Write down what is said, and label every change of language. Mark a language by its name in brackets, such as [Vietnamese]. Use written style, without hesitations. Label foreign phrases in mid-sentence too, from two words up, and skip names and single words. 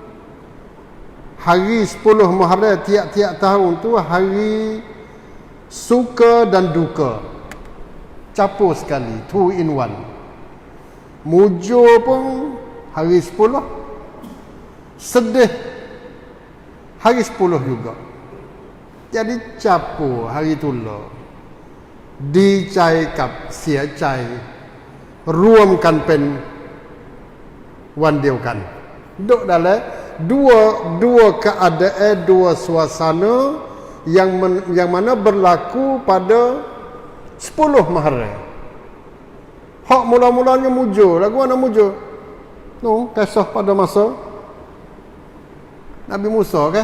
[Malay] hari 10 Muharram tiap-tiap tahun tu hari suka dan duka campur sekali, 2 in 1. Mujur pun hari 10, sedih hari 10 juga. Jadi campur hari itulah. Dicai [Thai] กับเสียใจรวมกันเป็นวันเดียวกัน [Malay] duduk dalam dua keadaan, dua suasana yang mana berlaku pada 10 Muharram. Hak mula-mulanya mujur, lagu mana mujur? Kisah pada masa Nabi Musa kan?